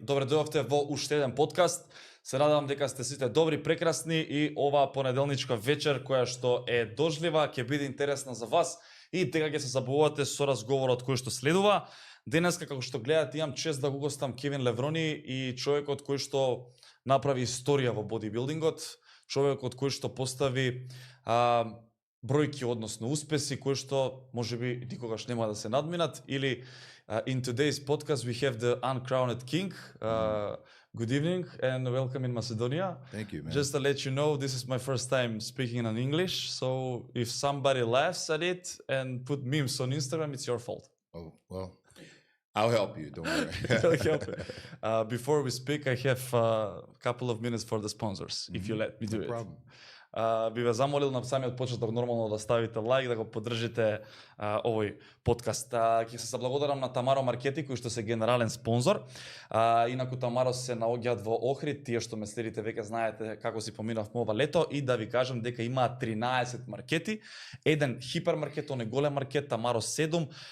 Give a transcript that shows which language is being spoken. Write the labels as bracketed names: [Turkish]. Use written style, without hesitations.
[Macedonian] Добре дојавте во уште еден подкаст. Се надевам дека сте сите добри, прекрасни и оваа понеделничка вечер која што е дожлива ќе биде интересна за вас и дека ќе се забавувате со разговорот кој што следува. Денеска, како што гледате, имам чест да го гостам Леврони и човекот кој што направи историја во бодибилдингот, човекот кој што постави бројки, односно успеси кои што можеби никогаш нема да се надминат. Или [English] in today's podcast we have the uncrowned king. Good evening and welcome in Macedonia. Thank you, man. Just to let you know, this is my first time speaking in English, so if somebody laughs at it and put memes on Instagram, it's your fault. Oh, well, I'll help you, don't worry. I'll help you. Before we speak, I have a couple of minutes for the sponsors, if you let me do No it. problem. [Macedonian] Би ве замолил на самиот почеток нормално да ставите лайк, да го поддржите овој подкаст. Ќе се заблагодарам на Тамаро Маркети, кој што се генерален спонзор. Инаку Тамаро се наоѓаат во Охрид, тие што ме следите веќе знаете како си поминав ова лето, и да ви кажам дека имаат 13 маркети, еден хипермаркет, оне голем маркет, Тамаро 7,